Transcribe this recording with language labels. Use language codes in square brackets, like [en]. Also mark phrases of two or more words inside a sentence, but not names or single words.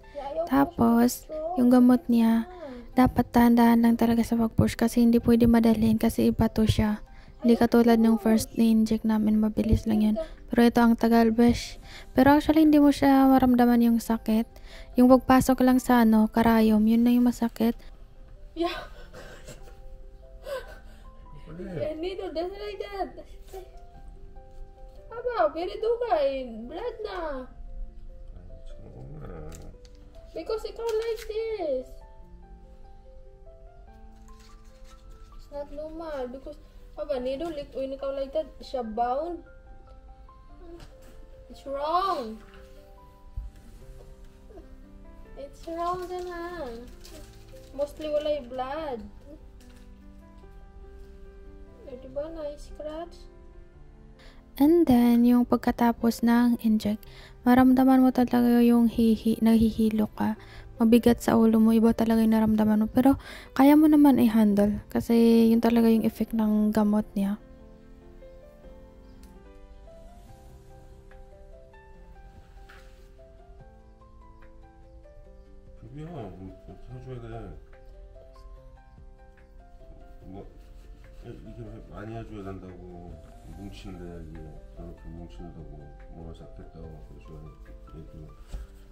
[tl] Tapos, yung gamot niya, dapat dahan-dahan lang talaga sa pag-push. Kasi hindi pwede madalhin kasi iba to siya. Hindi katulad ng first na-inject namin, mabilis lang yan. Pero ito ang tagal, besh. Pero actually, hindi mo siya maramdaman yung sakit. Yung pagpasok lang sa karayom, yun na yung masakit. [en] Yeah. Needle, that's like that. [ceb] Aba, very dugay. Blood na. [en] Because ikaw like this. It's not normal. Because Aba, needle, when ikaw like that, siya bound. It's wrong. It's wrong [tl] din ha. Mostly wala yung blood. Diba na-scratch? And then, yung pagkatapos ng inject, maramdaman mo talaga yung nahihilo ka. Mabigat sa ulo mo, iba talaga yung naramdaman mo. Pero, kaya mo naman i-handle. Kasi, yun talaga yung effect ng gamot niya. [ko] 비비야, 해줘야 돼. 뭐 이게 많이 해줘야 된다고 뭉친데 이게 그렇게 뭉친다고 뭐가 작겠다고 그래서 얘도